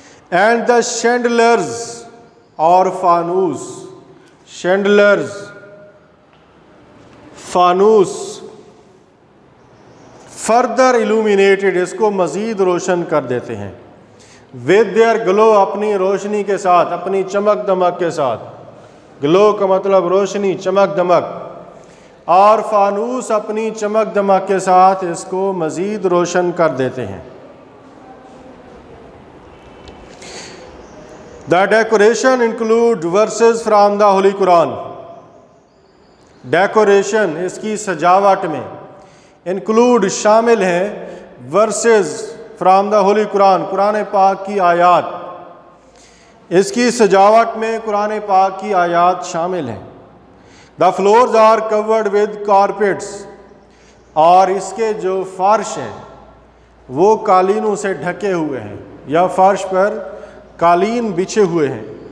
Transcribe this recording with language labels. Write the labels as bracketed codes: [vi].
[en] and the chandeliers, [ur] اور فانوس، شینڈلرز فانوس، [en] further illuminated، [ur] اس کو مزید روشن کر دیتے ہیں، [en] with their glow، [ur] اپنی روشنی کے ساتھ، اپنی چمک دمک کے ساتھ. گلو کا مطلب روشنی، چمک دمک، اور فانوس اپنی چمک دمک کے ساتھ اس کو مزید روشن کر دیتے ہیں. [en] The decoration include verses from the Holy Quran. [ur] Decoration اس کی سجاوٹ میں انکلوڈ شامل ہیں [en] verses from the holy Quran, [ur] قرآن پاک کی آیات، اس کی سجاوٹ میں قرآن پاک کی آیات شامل ہیں. [en] the floors are covered with carpets, [ur] اور اس کے جو فرش ہیں وہ قالینوں سے ڈھکے ہوئے ہیں، یا فرش پر قالین بچھے ہوئے ہیں.